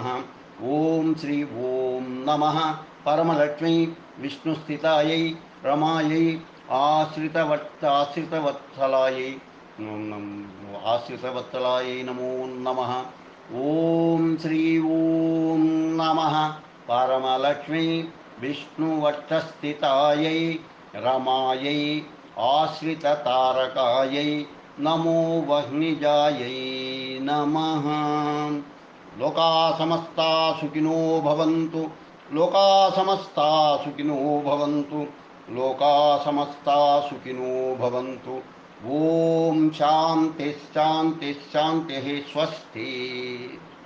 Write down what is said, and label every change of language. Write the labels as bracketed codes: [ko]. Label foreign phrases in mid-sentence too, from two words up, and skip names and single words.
[sa] ఓం శ్రీ ఓం నమః పరమలక్ష్మీ విష్ణుస్థితాయై రమాయై ఆశ్రితవత్సలాయై ఆశ్రితవత్సలాయై నమో నమః. ఓం శ్రీ ఓం నమః పరమలక్ష్మీ విష్ణువక్షస్థితాయై రమాయై ఆశ్రితతారకాయై నమో వహ్నిజాయై నమః. లోకా సమస్తా సుఖినో భవంతు. లోకా సమస్తా సుఖినో భవంతు. లోకా సమస్తా సుఖినో భవంతు. ఓం శాంతి శాంతి శాంతి స్వస్తి.